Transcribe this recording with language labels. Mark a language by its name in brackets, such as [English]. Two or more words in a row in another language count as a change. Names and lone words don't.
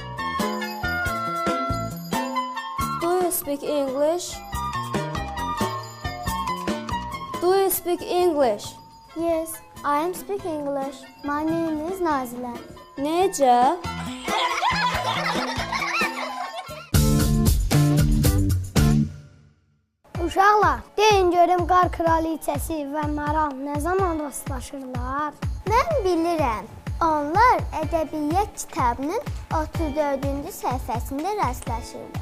[English] Do you speak English? Do you speak English? Yes, I am speaking English. My name is Nazilə. [Azerbaijani] Necə? Uşaqlar, deyin görüm Qar Kraliçəsi və Maral nə zaman rastlaşırlar? Mən bilirəm. Onlar ədəbiyyat kitabının 34-cü səhifəsində rastlaşırlar.